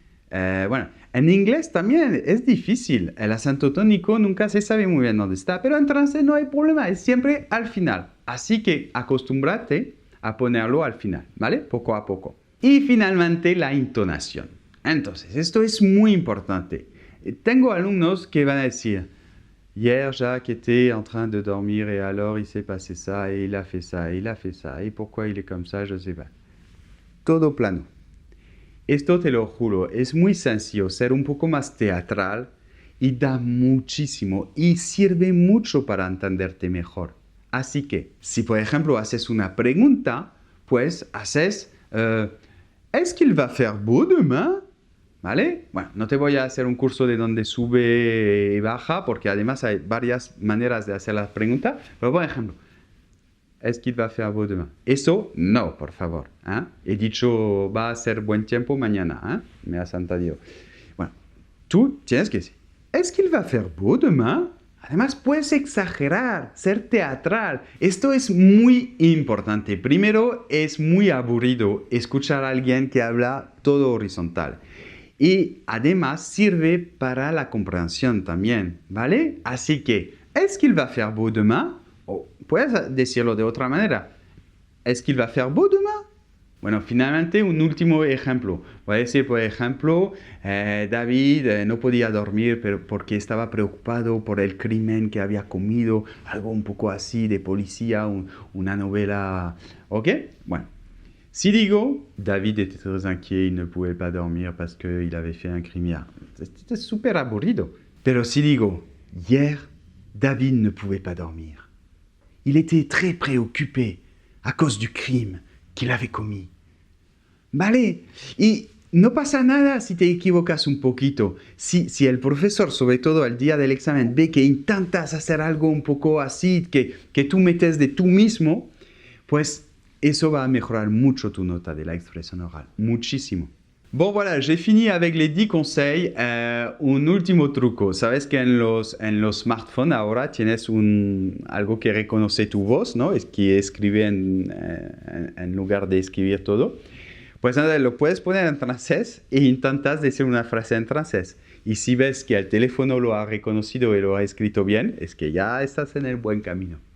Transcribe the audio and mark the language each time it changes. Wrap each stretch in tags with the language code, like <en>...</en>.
<es>Bueno, en inglés también es difícil. El acento tónico nunca se sabe muy bien dónde está, pero en francés no hay problema, es siempre al final. Así que acostúmbrate a ponerlo al final, ¿vale? Poco a poco. Y finalmente la entonación. Entonces, esto es muy importante. Tengo alumnos que van a decir,</es> <fr>hier Jacques était en train de dormir et alors il s'est passé ça et il a fait ça et il a fait ça et pourquoi il est comme ça, je sais pas.</fr> <es>Todo plano. Esto te lo juro, es muy sencillo ser un poco más teatral y da muchísimo y sirve mucho para entenderte mejor. Así que, si por ejemplo haces una pregunta, pues haces,</es> <fr>¿est-ce qu'il va faire beau demain?</fr> <es>¿Vale? Bueno, no te voy a hacer un curso de donde sube y baja, porque además hay varias maneras de hacer la pregunta, pero por ejemplo,</es> <fr>¿est-ce qu'il va faire beau demain?</fr> <es>Eso, no, por favor. ¿Eh? He dicho, va a ser buen tiempo mañana. ¿Eh? Me has entendido. Bueno, tú tienes que decir,</es> <fr>¿est-ce qu'il va faire beau demain?</fr> <es>Además, puedes exagerar, ser teatral. Esto es muy importante. Primero, es muy aburrido escuchar a alguien que habla todo horizontal. Y además sirve para la comprensión también, ¿vale? Así que,</es> <fr>¿est-ce qu'il va faire beau demain?</fr> <es>O puedes decirlo de otra manera.</es> <fr>¿Est-ce qu'il va faire beau demain?</fr> <es>Bueno, finalmente un último ejemplo. Voy a decir, por ejemplo, David no podía dormir porque estaba preocupado por el crimen que había comido, algo un poco así de policía, una novela. ¿Ok? Bueno, si digo,</es> <fr>David était très inquiet, il ne pouvait pas dormir parce qu'il avait fait un crimen.</fr> <es>C'était súper aburrido. Pero si digo,</es> <fr>hier, David ne pouvait pas dormir. Il était très préoccupé à cause du crime qu'il avait commis.</fr> <es>Vale, y no pasa nada si te equivocas un poquito. Si el profesor, sobre todo al día del examen, ve que intentas hacer algo un poco así, que tú metes de tú mismo, pues eso va a mejorar mucho tu nota de la expresión oral. Muchísimo.</es> <fr>Bon, voilà, j'ai fini avec les 10 conseils.</fr> <es>Un último truco. Sabes que en los smartphones ahora tienes algo que reconoce tu voz, ¿no? Es que escribe en lugar de escribir todo. Pues nada, lo puedes poner en francés e intentas decir una frase en francés. Y si ves que el teléfono lo ha reconocido y lo ha escrito bien, es que ya estás en el buen camino.</es>